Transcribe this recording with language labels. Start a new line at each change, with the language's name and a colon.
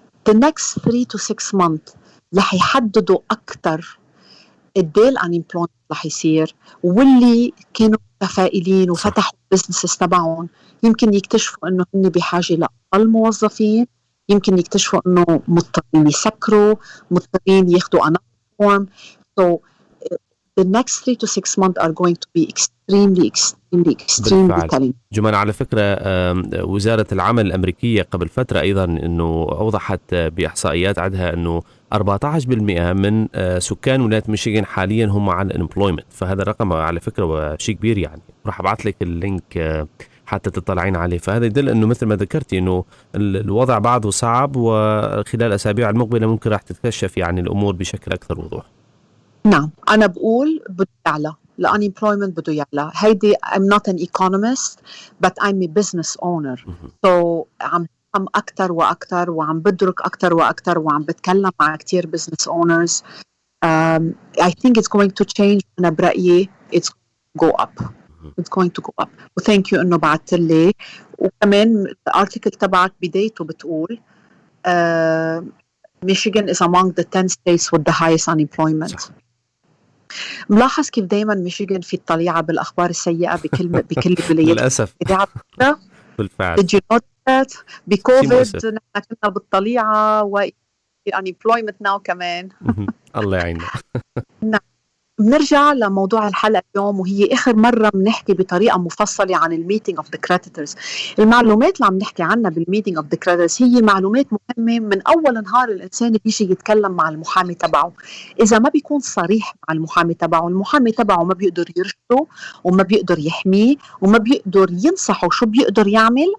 English: the next 3 to 6 months
Arabic: رح يحددوا أكتر قديه الانيمبلويمنت رح يصير، واللي كانوا متفائلين وفتحوا البزنسز تبعهم يمكن يكتشفوا انه هن بحاجه لاقل موظفين، يمكن يكتشفوا انه مضطرين يسكروا، مضطرين ياخذوا
English: another form. So the next 3 to 6 months are going to be extremely
Arabic: بالفعل.
English: telling.
Arabic: جمانة، على فكرة وزارة العمل الأمريكية قبل فترة أيضا أنه أوضحت بإحصائيات عندها أنه 14% من سكان ولاية ميشيغان حاليا هم على الانبلويمنت، فهذا الرقم على فكرة شيء كبير يعني. راح أبعث لك اللينك حتى تطلعين عليه. فهذا يدل أنه مثل ما ذكرتي أنه الوضع بعده صعب، وخلال الأسابيع المقبلة ممكن راح تتكشف يعني الأمور بشكل أكثر وضوح. نعم، أنا بقول بده يعلى، الunemployment بده يعلى. هيدي
English: I'm not an economist but I'm a business owner.
Arabic: عم بفهم أكتر وأكتر، وعم بدرك أكتر وأكتر، وعم بتكلم مع كتير business owners.
English: I think it's going to change.
Arabic: أنا برأيي
English: it's going to go up. It's going to go up.
Arabic: و
English: thank you
Arabic: إنه بعت لي. وكمان الارتيكل تبعك بدايته بتقول
English: Michigan is among the 10 states with the highest unemployment.
Arabic: صح. ملاحظ كيف دايما ميشيغان في الطليعة بالأخبار السيئة بكل الولايات للأسف. بالفعل.
English: Did you know that؟
Arabic: بكوفيد نحن كنا بالطليعة،
English: unemployment now
Arabic: كمان. الله يعيننا. نعم. بنرجع لموضوع الحلقة اليوم، وهي آخر مرة بنحكي بطريقة مفصلة عن الميتينج اوف ذا كريديتورز. المعلومات اللي عم نحكي عنها بالميتينج اوف ذا كريديتورز هي معلومات مهمة من أول نهار الإنسان بيجي يتكلم مع المحامي تبعه. إذا ما بيكون صريح مع المحامي تبعه، المحامي تبعه ما بيقدر يرشده، وما بيقدر يحميه، وما بيقدر ينصحه شو بيقدر يعمل.